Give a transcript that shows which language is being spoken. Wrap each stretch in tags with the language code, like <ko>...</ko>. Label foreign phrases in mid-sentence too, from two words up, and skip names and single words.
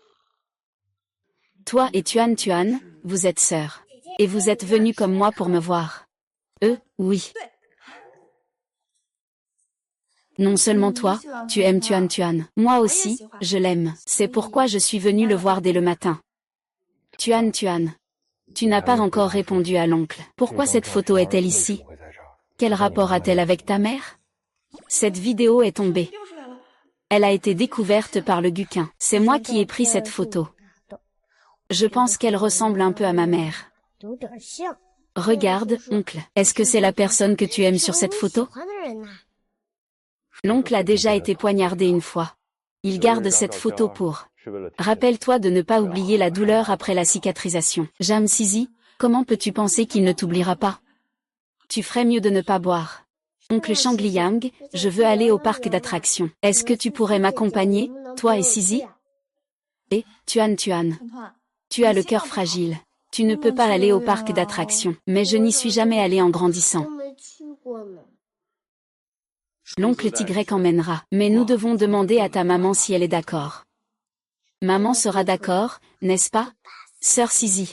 <fr>Toi et Tuan Tuan, vous êtes sœurs. Et vous êtes venus comme moi pour me voir. Oui. Non seulement toi, tu aimes Tuan Tuan. Moi aussi, je l'aime. C'est pourquoi je suis venu le voir dès le matin. Tuan Tuan. Tu n'as pas encore répondu à l'oncle. Pourquoi cette photo est-elle ici? Quel rapport a-t-elle avec ta mère? Cette vidéo est tombée. Elle a été découverte par le Guquin. C'est moi qui ai pris cette photo. Je pense qu'elle ressemble un peu à ma mère. Regarde, oncle. Est-ce que c'est la personne que tu aimes sur cette photo? L'oncle a déjà été poignardé une fois. Il garde cette photo pour Rappelle-toi de ne pas oublier la douleur après la cicatrisation. Jam Sisi, comment peux-tu penser qu'il ne t'oubliera pas? Tu ferais mieux de ne pas boire. Oncle Shangliang, je veux aller au parc d'attractions. Est-ce que tu pourrais m'accompagner, toi et Sisi? Tuan, tu as le cœur fragile. Tu ne peux pas aller au parc d'attractions. Mais je n'y suis jamais allé en grandissant. L'oncle Tigrec emmènera. Mais nous devons demander à ta maman si elle est d'accord. Maman sera d'accord, n'est-ce pas, sœur Sisi?</fr>